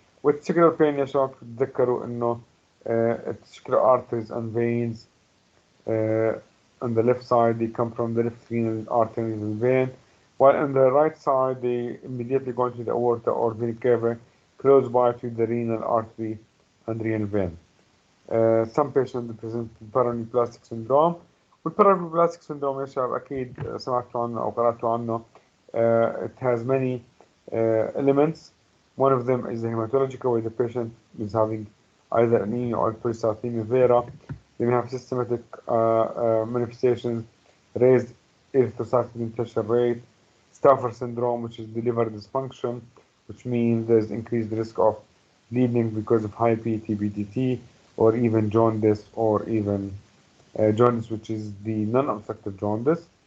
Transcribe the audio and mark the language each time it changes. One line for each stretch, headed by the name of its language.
English: With testicular pain
Arabic: يا شباب تتذكروا إنه
English: testicular arteries and veins on the left side, they come from the left renal artery and vein. while on the right side they immediately go into the aorta or vena cava close by to the renal artery and renal vein. Some patients present paraneoplastic syndrome.
Arabic: والبارانيوبلاستيك syndrome يا شباب أكيد سمعتوا عنه أو قرأتوا عنه.
English: It has many elements. One of them is the hematological, where the patient is having either anemia or polycythemia vera. They may have systematic manifestations, raised erythrocyte sedimentation rate, Stauffer syndrome, which is the liver dysfunction, which means there's increased risk of bleeding because of high PT, or even jaundice, or even jaundice, which is the non-obstructive jaundice.